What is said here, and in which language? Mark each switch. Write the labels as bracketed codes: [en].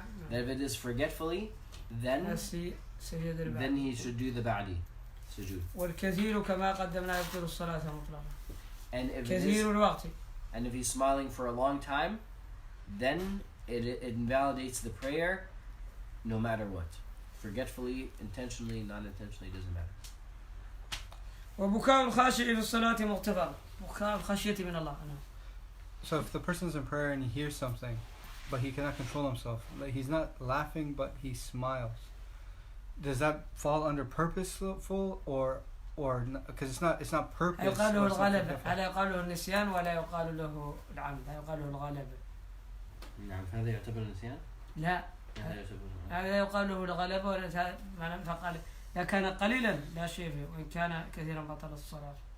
[en] That if it is forgetfully, then he should do the ba'di sujood. [ar] والكثير كما قدمنا يبطل الصلاة مطلقا. [en] And if [ar] كثير الوقت. [en] And if he's smiling for a long time, then it invalidates the prayer no matter what. Forgetfully, intentionally, non-intentionally, doesn't matter. [ar] وبكاء الخاشع في الصلاة مغتفر. بكاء الخشية من الله. [en] So if the person's in prayer and he hears something, but he cannot control himself, like he's not laughing but he smiles, does that fall under purposeful or because it's not purpose? [ar] يقال له الغلبة. هذا يقال له النسيان ولا يقال له العمد. يقال له الغلبة. نعم فهذا يعتبر نسيان؟ لا. هذا يقال له الغلبة ولا فقال إذا كان قليلا لا شيء فيه وإن كان كثيرا بطل الصلاة.